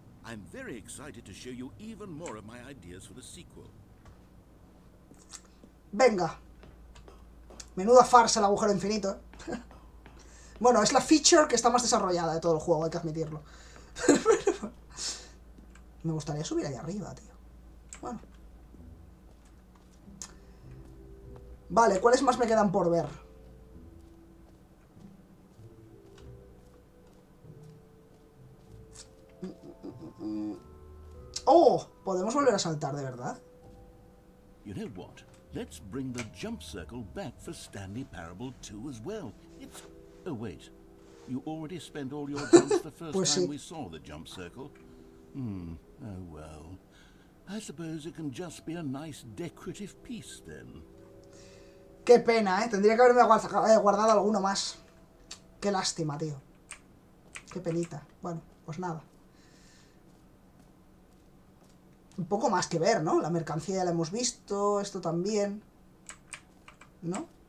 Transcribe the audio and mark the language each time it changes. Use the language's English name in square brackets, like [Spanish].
[English] I'm very excited to show you even more of my ideas for the sequel. [Spanish] Venga. Menuda farsa el agujero infinito. Bueno, es la feature que está más desarrollada de todo el juego, hay que admitirlo. Me gustaría subir ahí arriba, tío. Bueno. Vale, ¿cuáles más me quedan por ver? Oh, podemos volver a saltar, ¿de verdad? [English] You know what? let's bring the jump circle back for Stanley Parable 2 as well. It's... Oh, wait. You already spent all your jumps the first [Spanish] Pues [English] time [Spanish] sí. [English] we saw the jump circle. Oh well. I suppose it can just be a nice decorative piece then. [Spanish] Qué pena, ¿eh? Tendría que haberme guardado alguno más. Qué lástima, tío. Qué penita. Bueno, pues nada. Un poco más que ver, ¿no? La mercancía ya la hemos visto, esto también. ¿No?